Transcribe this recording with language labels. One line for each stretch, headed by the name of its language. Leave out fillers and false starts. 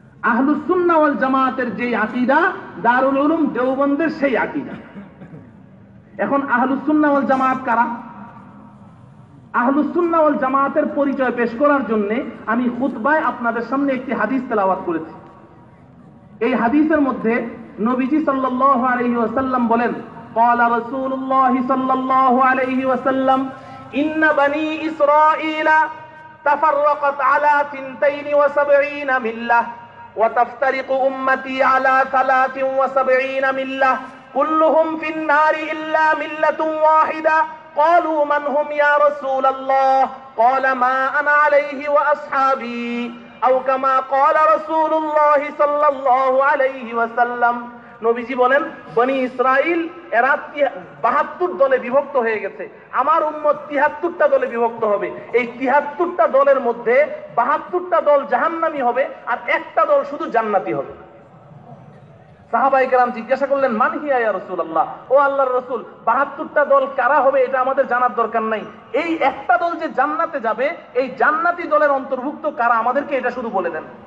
Bangla: আহলুস সুন্নাহ ওয়াল জামাআতের যে আকীদা দারুল উলুম দেওবন্দের সেই আকীদা। এখন আহলুস সুন্নাহ ওয়াল জামাআত কারা? আহলুস সুন্নাহ ওয়াল জামাআতের পরিচয় পেশ করার জন্য আমি খুতবায় আপনাদের সামনে একটি হাদিস তেলাওয়াত করেছি। এই হাদিসের মধ্যে নবীজি সাল্লাল্লাহু আলাইহি ওয়াসাল্লাম বলেন
Arabic: قال رسول الله صلى الله عليه وسلم إن بني إسرائيل تفرقت على 72 ملة وتفترق أمتي على 73 ملة كلهم في النار إلا ملة واحدة قالوا من هم يا رسول الله قال ما أنا عليه وأصحابي أو كما قال رسول الله صلى الله عليه وسلم।
Bangla: নবীজি বলেন বনি ইসরাইল এরা 72 দলে বিভক্ত হয়ে গেছে, আমার উম্মত 73টা দলে বিভক্ত হবে। এই 73টা দলের মধ্যে 72টা দল জাহান্নামী হবে আর একটা দল শুধু জান্নাতি হবে। সাহাবায়ে কেরাম জিজ্ঞাসা করলেন মান হিয়া ইয়া রাসূলুল্লাহ, ও আল্লাহর রাসূল 72টা দল কারা হবে এটা আমাদের জানার দরকার নাই, এই একটা দল যে জান্নাতে যাবে এই জান্নাতি দলের অন্তর্ভুক্ত কারা আমাদেরকে এটা শুধু বলে দেন।